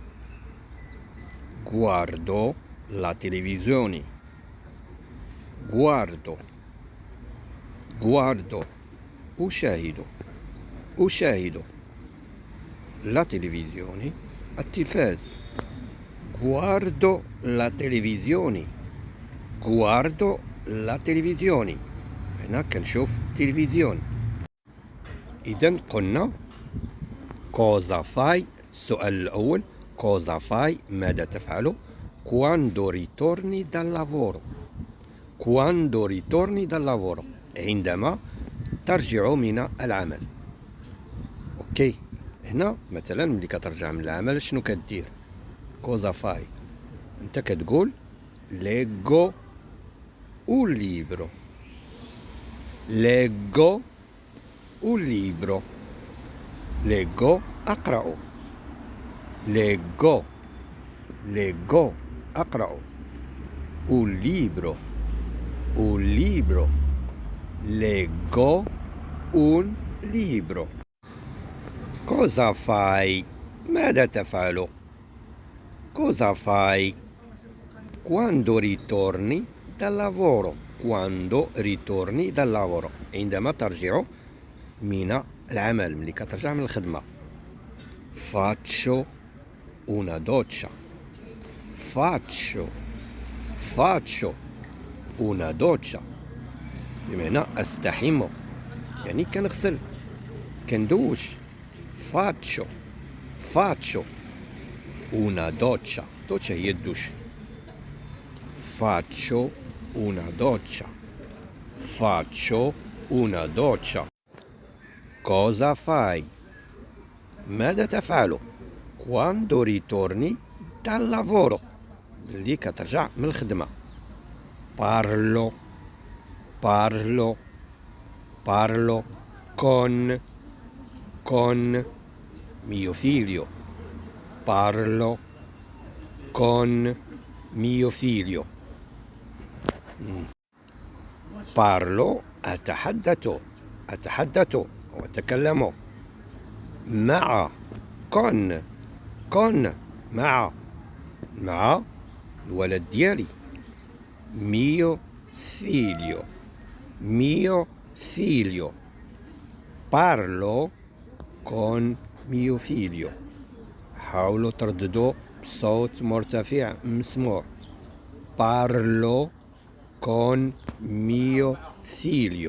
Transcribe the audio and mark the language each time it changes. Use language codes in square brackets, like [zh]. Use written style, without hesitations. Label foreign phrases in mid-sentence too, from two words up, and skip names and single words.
[it] Guardo أشاهد la televisione التلفاز. Guardo la televisione. [ar] هنا كنشوف تلفزيون. إذا قلنا [it] cosa fai [ar] السؤال الأول. [it] cosa fai [ar] ماذا تفعل؟ [it] quando ritorni dal lavoro [ar] عندما ترجع من العمل. اوكي، هنا مثلا ملي كترجع من العمل شنو كدير؟ [it] cosa fai [ar] انت كتقول [it] leggo un libro. [ar] أقرأ. أقرأ. [it] un libro. leggo un libro. cosa fai [ar] ماذا تفعل؟ [it] cosa fai quando ritorni dal lavoro. [ar] عندما ترجع من العمل، ملي كترجع من الخدمة. [it] faccio una doccia. una doccia [ar] بمعنى أستحم، يعني كنغسل كندوش. [it] faccio una doccia [ar] هي الدوش. [it] faccio una doccia. cosa fai [ar] ماذا تفعل [it] quando ritorni dal lavoro [ar] اللي كترجع من الخدمة. [it] parlo con mio figlio. parlo con mio figlio. parlo [ar] أتحدث وأتكلم مع كون مع الولد ديالي. [it] mio figlio parlo con mio figlio. [ar] حاولوا ترددوا بصوت مرتفع مسموع. [it] parlo con mio figlio.